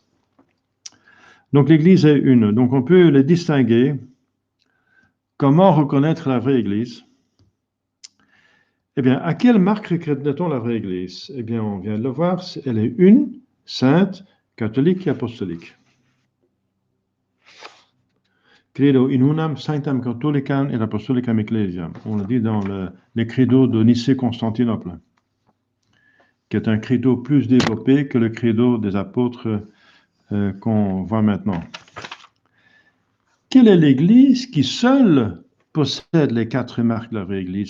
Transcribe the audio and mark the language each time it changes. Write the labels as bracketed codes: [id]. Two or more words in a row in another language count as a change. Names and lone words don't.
[fr] Donc l'église est une. Donc on peut les distinguer. Comment reconnaître la vraie église? Eh bien, à quelle marque reconnaît-on la vraie église? Eh bien, on vient de le voir, elle est une, sainte, catholique et apostolique. [la] Credo in unam sanctam catholicam et apostolicam ecclesiam. [fr] On le dit dans les credos de Nicée-Constantinople, qui est un credo plus développé que le credo des apôtres qu'on voit maintenant. Quelle est l'église qui seule possède les 4 marques de la vraie église?